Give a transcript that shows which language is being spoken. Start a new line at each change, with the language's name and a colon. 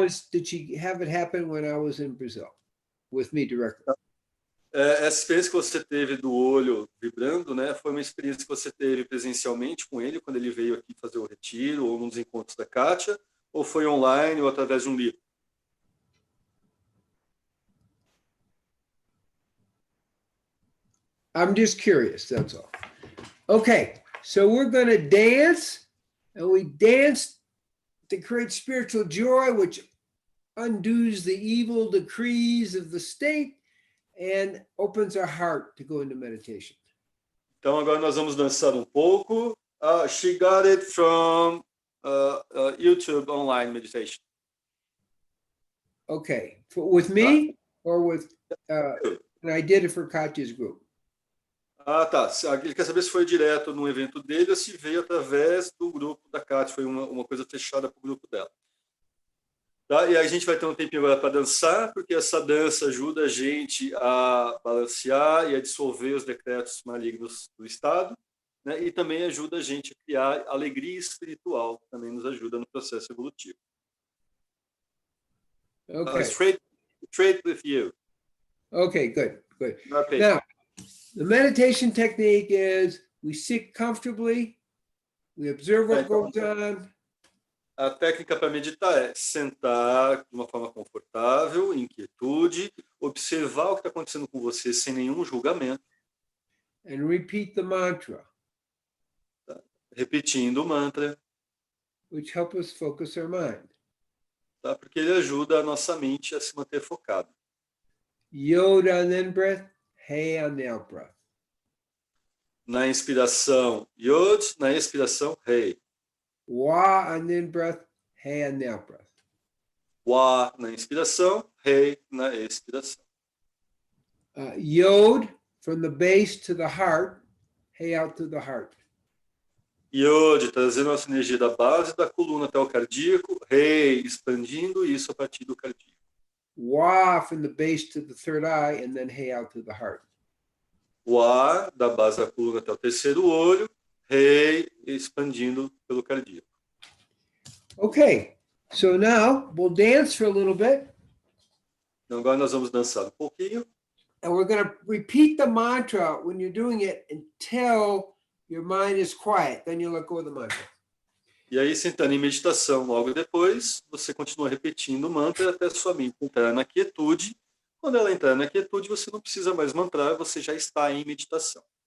English: did she have it happen when I was in Brazil with me directly?
Portuguese: Essa experiência que você teve do olho vibrando, né, foi uma experiência que você teve presencialmente com ele quando ele veio aqui fazer o retiro ou num dos encontros da Kátia, ou foi online ou através de um livro?
English: I'm just curious, that's all. Okay, so we're going to dance, and we dance to create spiritual joy, which undoes the evil decrees of the state and opens our heart to go into meditation.
Portuguese: Então agora nós vamos dançar um pouco.
English: She got it from YouTube online meditation. Okay, with me or with, and I did it for Katya's group.
Portuguese: Tá. Ele quer saber se foi direto no evento dele ou se veio através do grupo da Kátia. Foi uma coisa fechada para o grupo dela. Tá? E aí a gente vai ter um tempinho agora para dançar, porque essa dança ajuda a gente a balancear e a dissolver os decretos malignos do Estado, né? E também ajuda a gente a criar alegria espiritual, que também nos ajuda no processo evolutivo.
English: Okay. Straight with you. Okay, good. Okay. Now, the meditation technique is we sit comfortably, we observe what goes on.
Portuguese: A técnica para meditar é sentar de uma forma confortável, em quietude, observar o que está acontecendo com você sem nenhum julgamento.
English: And repeat the mantra.
Portuguese: Tá? Repetindo o mantra.
English: Which help us focus our mind.
Portuguese: Tá? Porque ele ajuda a nossa mente a se manter focada.
English: Yod on the in-breath, Hey on the out-breath.
Portuguese: Na inspiração, Yod. Na expiração, Hey.
English: Wa on the in-breath, Hey on the out-breath.
Portuguese: Wa na inspiração, Hey na expiração.
English: Yod from the base to the heart, Hey out to the heart.
Portuguese: Yod, trazendo nossa energia da base da coluna até o cardíaco, Hey, expandindo isso a partir do cardíaco.
English: Wa from the base to the third eye, and then Hey out to the heart.
Portuguese: Wa, da base da coluna até o terceiro olho, Hey, expandindo pelo cardíaco.
English: Okay, so now we'll dance for a little bit.
Portuguese: Então agora nós vamos dançar um pouquinho.
English: And we're going to repeat the mantra when you're doing it until your mind is quiet. Then you let go of the mantra.
Portuguese: E aí, sentando em meditação logo depois, você continua repetindo o mantra até sua mente entrar na quietude. Quando ela entrar na quietude, você não precisa mais mantrar, você já está em meditação.